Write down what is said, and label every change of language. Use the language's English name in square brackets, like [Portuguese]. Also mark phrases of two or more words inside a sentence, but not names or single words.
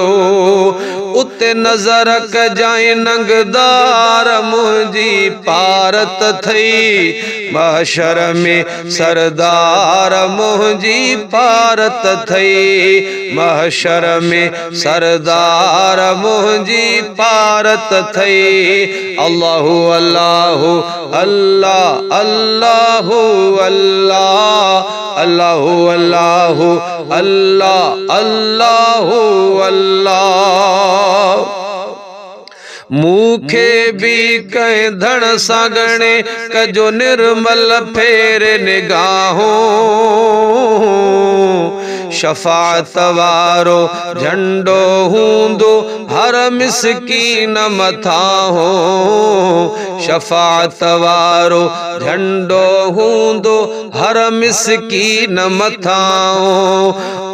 [Sindhi] उते नज़र कजांइ नंगदार मुंहिंजी पारत थई, महशर में सरदार मुंहिंजी पारत थई, महशर में सरदार मुंहिंजी पारत थई। [Arabic] الله الله الله الله الله، الله الله الله الله الله. [Sindhi] मूंखे भी कंहिं धण सां ॻणे कजो निर्मल फेरे निगाहों, शफ़ाअत वारो झंडो हूंदो हर मिसकीन मथां हो, शफ़ाअत वारो झंडो हूंदो हर मिसकीन मथां हो।